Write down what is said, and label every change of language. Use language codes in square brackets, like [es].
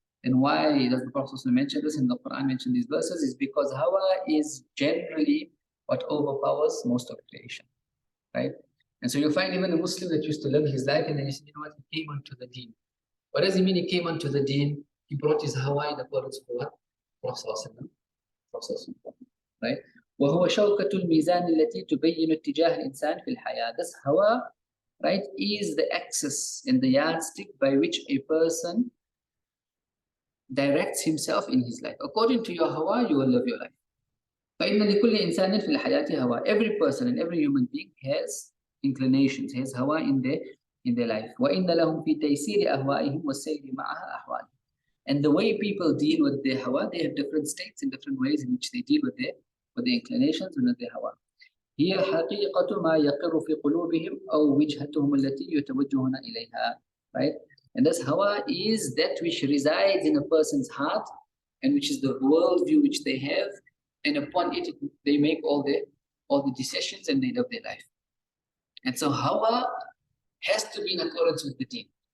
[en] And why does the Prophet mention this in the Quran, mention these verses? Is because hawa is generally what overpowers most of creation. Right? And so you'll find even a Muslim that used to live his life and then you say, you know what, he came onto the deen. What does he mean he came onto the deen? He brought his hawa in accordance with what? Prophet. Right? [ar] وهو شوكة الميزان التي تبين اتجاه الإنسان في الحياة. [en] This hawa, right, is the axis and the yardstick by which a person directs himself in his life. According to your hawa, you will live your life. [ar] فإن لكل إنسان في الحياة هوا. [en] Every person and every human being has inclinations, has hawa in their life. [ar] وإن لهم في تيسير أهوائهم والسير معها أحوالهم. [en] And the way people deal with their hawa, they have different states and different ways in which they deal with their inclinations and with their hawa. [ar] هي حقيقة ما يقر في قلوبهم أو وجهتهم التي يتوجهون إليها. [en] Right? And this hawa is that which resides in a person's heart and which is the worldview which they have, and upon it they make all the decisions and they live their life. And so hawa has to be in accordance with the deen.